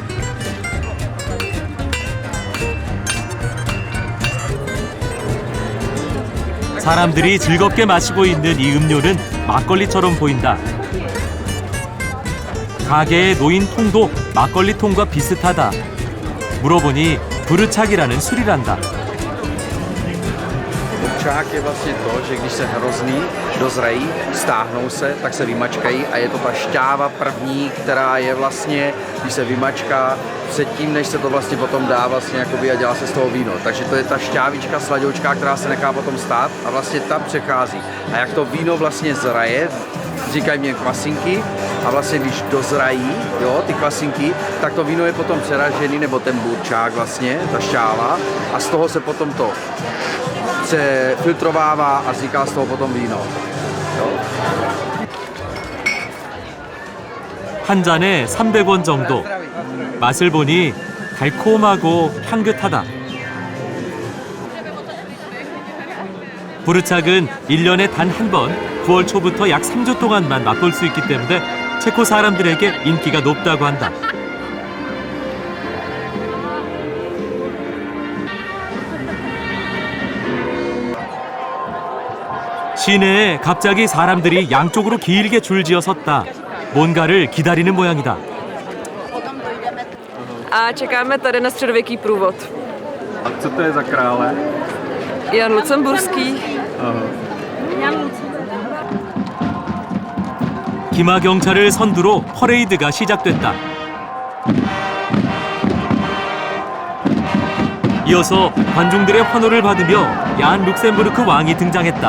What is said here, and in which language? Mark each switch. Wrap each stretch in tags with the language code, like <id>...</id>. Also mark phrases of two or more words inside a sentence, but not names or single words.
<ko>사람들이 즐겁게 마시고 있는 이 음료는 막걸리처럼 보인다. 가게에 놓인 통도 막걸리 통과 비슷하다. 물어보니 부르착이라는 술이란다.</ko> <cs>Burčák je vlastně to, že když se hrozný dozrají, stáhnou se, tak se vymačkají a je to ta šťáva první, která je vlastně, když se vymačká předtím, než se to vlastně potom dá vlastně jakoby a dělá se z toho víno. Takže to je ta šťávička, sladoučka, která se nechá potom stát a vlastně tam přechází. A jak to víno vlastně zraje, říkají mě kvasinky, a vlastně když dozrají, jo, ty kvasinky, tak to víno je potom přeražený, nebo ten burčák vlastně, ta šťáva, a z toho se potom to se filtrovává a vzniká z toho potom víno. Jo?</cs> <ko>한 잔에 300원 정도. 맛을 보니 달콤하고 향긋하다. 부르착은 1년에 단 한 번 9월 초부터 약 3주 동안만 맛볼 수 있기 때문에 체코 사람들에게 인기가 높다고 한다. 시내에 갑자기 사람들이 양쪽으로 길게 줄지어 섰다. 뭔가를 기다리는 모양이다.</ko> <cs>A čekáme tady na středověký průvod. A co to je za krále? Jan Lucemburský.</cs> <ko>기마 경찰을 선두로 퍼레이드가 시작됐다. 이어서 관중들의 환호를 받으며 얀 룩셈부르크 왕이 등장했다.</ko>